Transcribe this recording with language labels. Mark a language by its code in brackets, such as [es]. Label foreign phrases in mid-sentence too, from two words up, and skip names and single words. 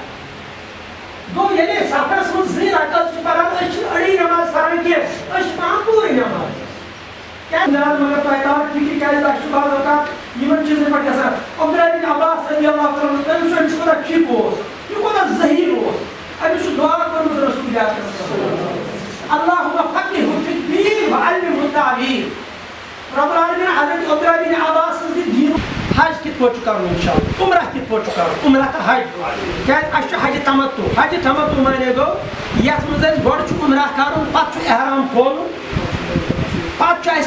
[ks] گوٚو ییٚلہِ سفرس منٛز 2 رکٲژ چھِ پران أسۍ چھِنہٕ أڑٕے نٮ۪ماز پران کینٛہہ أسۍ چھِ پران پوٗرٕ نٮ۪ماز کیازِ مگر تۄہہِ تاو فِکرِ کیازِ تۄہہِ چھُ بعض اوقات یِمن چیٖزن پٮ۪ٹھ گژھان عبداللہ بن عباس [ar] رضی اللہ تعالیٰ عنہ [ks] تٔمِس چھُ أمِس کوٗتاہ فِک اوس یہِ کوٗتاہ ذہیٖن اوس أمِس چھُ دعا کوٚرمُت رسول اکرم [ar] اللہُمہ فقِہہُ فِی الدیٖن وعلِمہُ التأویٖل رب العالمین [ks] حضرت عبداللہ بن عباس سٕنٛز دِ دیٖن حج کِتھ پٲٹھۍ چھُ کرُن انشاءاللہ عمرہ کِتھ پٲٹھۍ چھُ کرُن عمرہ تہٕ حج کیازِ اَسہِ چھُ حجہِ تمتُع معنی گوٚو یتھ منٛز اَسہِ گۄڈٕ چھُ عمرہ کرُن پتہٕ چھُ احرام کھولُن پتہٕ چھُ